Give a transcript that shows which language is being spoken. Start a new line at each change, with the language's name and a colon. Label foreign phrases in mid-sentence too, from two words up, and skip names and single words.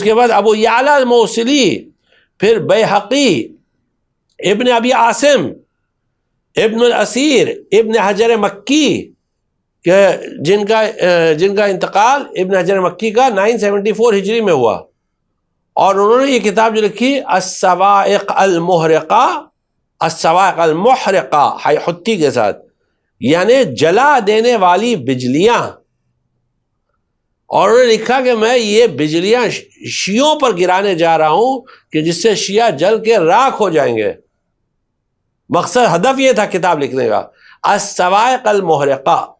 Urdu: کے بعد ابو یعلا الموصلی، پھر بیہقی، ابن ابی عاصم، ابن الاسیر، ابن حجر مکی، کہ جن کا انتقال ابن حجر مکی کا 974 ہجری میں ہوا، اور انہوں نے یہ کتاب جو لکھی الصواعق المحرقہ، الصواعق المحرقہ حتی کے ساتھ، یعنی جلا دینے والی بجلیاں، اور انہوں نے لکھا کہ میں یہ بجلیاں شیعوں پر گرانے جا رہا ہوں کہ جس سے شیعہ جل کے راکھ ہو جائیں گے۔ مقصد، ہدف یہ تھا کتاب لکھنے کا، الصواعق المحرقہ۔